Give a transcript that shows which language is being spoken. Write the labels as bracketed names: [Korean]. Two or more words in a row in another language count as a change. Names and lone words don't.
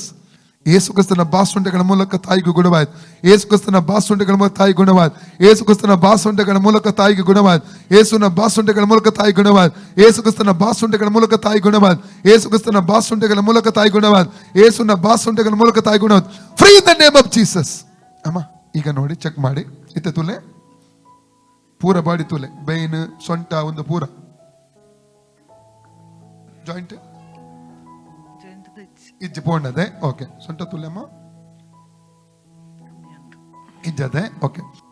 [Kannada] ಯೇಸು ಕ್ರಿಸ್ತನ ಬಾಸುಂಡೆಗಳ ಮೂಲಕ ತಾಯಿಗೆ ಗುಣವಾಯಿತು. ಯೇಸು ಕ್ರಿಸ್ತನ ಬಾಸುಂಡೆಗಳ ಮೂಲಕ ತಾಯಿ ಗುಣವಾಯಿತು. ಯೇಸು ಕ್ರಿಸ್ತನ ಬಾಸುಂಡೆಗಳ ಮೂಲಕ ತಾಯಿಗೆ ಗುಣವಾಯಿತು. ಯೇಸುವಿನ ಬಾಸುಂಡೆಗಳ ಮೂಲಕ ತಾಯಿ ಗುಣವಾಯಿತು. ಯೇಸು ಕ್ರಿಸ್ತನ ಬಾಸುಂಡೆಗಳ ಮೂಲಕ ತಾಯಿ ಗುಣವಾಯಿತು. ಯೇಸು ಕ್ರಿಸ್ತನ ಬಾಸುಂಡೆಗಳ ಮೂಲಕ ತಾಯಿ ಗುಣವಾಯಿತು. ಯೇಸುವಿನ ಬಾಸುಂಡೆಗಳ ಮೂಲಕ ತಾಯಿ ಗುಣವಾಯಿತು. [English] free in the name of Jesus. [Kannada] ಅಮ್ಮ ಈಗ ನೋಡಿ, ಚೆಕ್ ಮಾಡಿ. [Tulu] ಇತ್ತೆ ತುಲೆ ಪೂರ ಬಾಡಿ ತುಲೆ, ಬೈನ್, ಸೊಂಟ ಒಂದು ಪೂರ ಜಾಯಿಂಟ್ ಇಜ್ಜಿ ಪೋಂಡದೆ. ಓಕೆ, ಸೊಂಟ ತುಲ್ಯಮ್ಮ ಇಜ್ಜದೆ. ಓಕೆ,